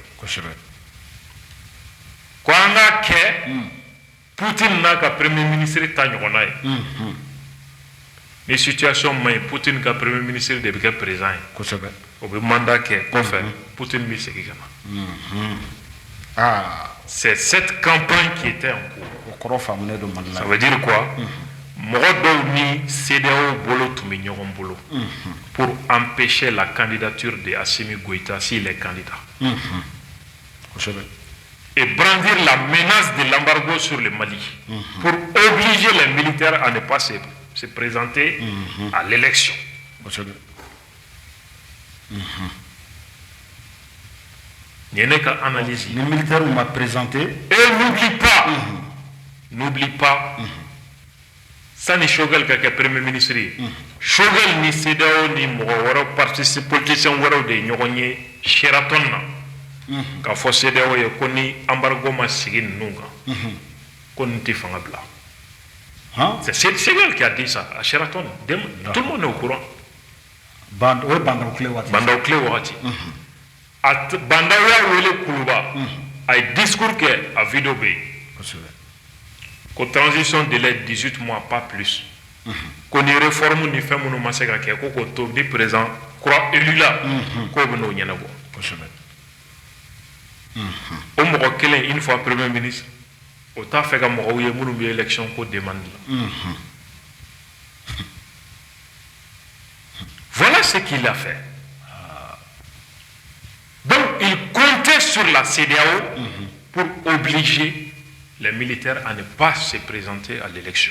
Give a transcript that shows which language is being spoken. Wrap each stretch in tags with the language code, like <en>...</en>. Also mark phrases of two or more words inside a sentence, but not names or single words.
<bm>Kosɛbɛ. ko an ka kɛ Poutine n'a ka</bm> <fr>premier ministre</fr> <bm>ta ɲɔgɔnna ye ni situation ma ɲi Poutine ka</bm> <fr>premier ministre</fr> <bm>de bɛ kɛ président ye Kosɛbɛ. o bɛ mandat kɛ kɔfɛ Poutine bɛ segin ka na Ah,</bm> <fr>c'est cette campagne qui était en cours</fr> <bm>o kɔrɔ faamulen do Mali la.</bm> <fr>ça veut dire quoi</fr> <bm>mɔgɔ dɔw ni CEDEAO bolo tun bɛ ɲɔgɔn bolo</bm> <fr>pour empêcher la candidature de Assimi Goïta s'il est candidat</fr> <bm>Kosɛbɛ.</bm> <fr>et brandir la menace de l'embargo sur le Mali pour obliger les militaires à ne pas se présenter à l'élection.</fr> <bm>Kosɛbɛ.</bm> <fr>Il y a une analyse. Les militaires m'a présenté. Et n'oublie pas,</fr> <bm>sani Choguel ka kɛ</bm> <fr>premier ministre</fr> <bm>ye Choguel ni CEDEAO ni mɔgɔ wɛrɛw politicien wɛrɛw de ɲɔgɔn ye Sheraton na k'a fɔ CEDEAO ye ko ni embargo ma sigi ninnu kan ko nin tɛ fanga bila.</bm> <fr>C'est Choguel qui a dit ça à Sheraton. Tout le monde est au courant.</fr> <bm>Bandaw clé wagati. Bandaw y'a wele Kuluba a ye discours kɛ a vidéo bɛ yen ko</bm> <fr>transition délai 18 mois pas plus</fr> <bm>ko ni réforme ni fɛn minnu ma se ka kɛ ko k'o to ni président kura élu la k'o bɛ n'o ɲɛnabɔ. O mɔgɔ kelen</bm> <fr>une fois premier ministre</fr> <bm>o t'a fɛ ka mɔgɔw ye minnu bɛ élection ko demande la.</bm> <fr>Voilà ce qu'il a fait. Donc il comptait sur la CEDEAO pour obliger les militaires à ne pas se présenter à l'élection.</fr>